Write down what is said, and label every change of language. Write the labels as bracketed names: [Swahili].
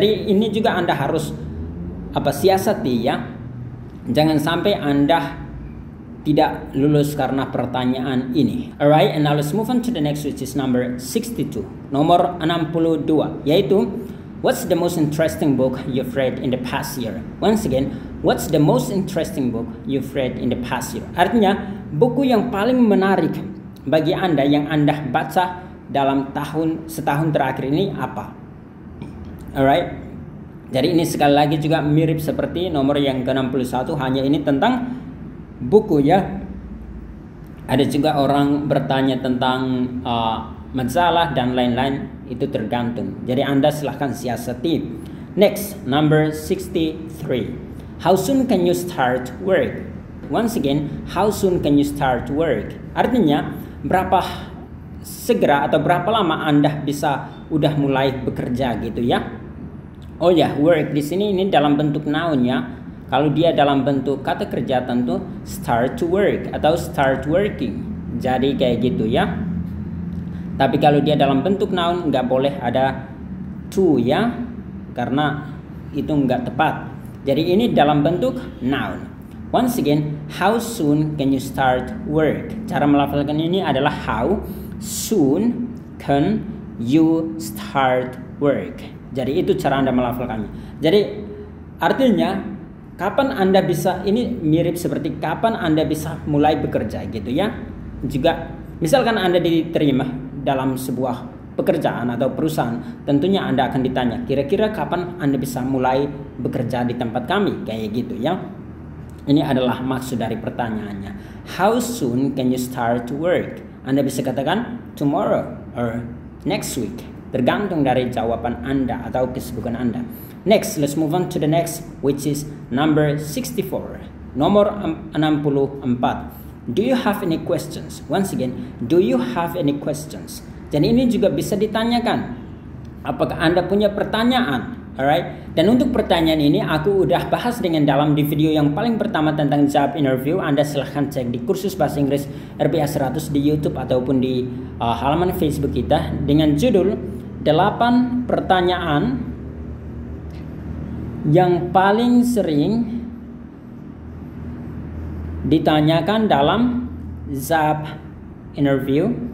[Indonesian] Jadi ini juga Anda harus siasati ya. Jangan sampai Anda tidak lulus karena pertanyaan ini. [English] Alright, and now let's move on to the next, which is number 62. [Indonesian] Nomor 62, yaitu [English] what's the most interesting book you've read in the past year? Once again, what's the most interesting book you've read in the past year? [Indonesian] Artinya, buku yang paling menarik bagi Anda yang Anda baca dalam setahun terakhir ini apa? Alright. Jadi ini sekali lagi juga mirip seperti nomor yang ke-61, hanya ini tentang buku ya. Ada juga orang bertanya tentang majalah dan lain-lain, itu tergantung. Jadi Anda silahkan siasati. [English] Next, number 63. How soon can you start work? Once again, how soon can you start work? [Indonesian] Artinya, berapa segera atau berapa lama Anda bisa udah mulai bekerja gitu ya. Oh ya, work di sini ini dalam bentuk noun ya. Kalau dia dalam bentuk kata kerja tentu [English] start to work [Indonesian] atau [English] start working. [Indonesian] Jadi kayak gitu ya. Tapi kalau dia dalam bentuk noun nggak boleh ada to ya, karena itu nggak tepat. Jadi ini dalam bentuk noun. [English] Once again, how soon can you start work? [Indonesian] Cara melafalkan ini adalah [English] how soon can you start work. [Indonesian] Jadi itu cara Anda melafalkannya. Jadi artinya kapan Anda bisa, ini mirip seperti kapan Anda bisa mulai bekerja gitu ya. Juga misalkan Anda diterima dalam sebuah pekerjaan atau perusahaan, tentunya Anda akan ditanya, kira-kira kapan Anda bisa mulai bekerja di tempat kami, kayak gitu ya. Ini adalah maksud dari pertanyaannya. [English] How soon can you start to work? [Indonesian] Anda bisa katakan [English] tomorrow or next week. [Indonesian] Tergantung dari jawaban Anda atau kesibukan Anda. [English] Next, let's move on to the next, which is number 64. [Indonesian] Nomor 64. [English] Do you have any questions? Once again, do you have any questions? [Indonesian] Jadi ini juga bisa ditanyakan. Apakah Anda punya pertanyaan? Alright. Dan untuk pertanyaan ini aku udah bahas dengan dalam di video yang paling pertama tentang job interview. Anda silahkan cek di kursus bahasa Inggris RPA 100 di YouTube ataupun di halaman Facebook kita dengan judul 8 pertanyaan yang paling sering ditanyakan dalam job interview.